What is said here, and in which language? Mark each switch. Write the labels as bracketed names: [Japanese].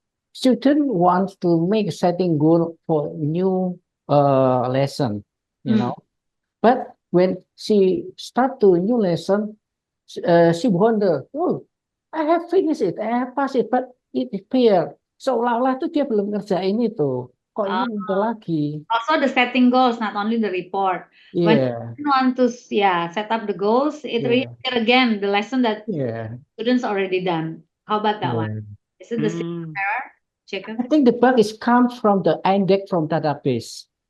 [English] Student wants to make a setting goal for new lesson, you know. But when she start to new lesson, she wonder, oh, I have finished it, I have passed it, but it appear. [Indonesian] Seolah-olah itu dia belum ngerjain itu. Kok ini muncul lagi? [English] Also the setting goals, not only the report. When you want to set up the goals, it reappear again the lesson that students already done. How about that one? Is it the same error? Check it. I think the bug is comes from the index from database.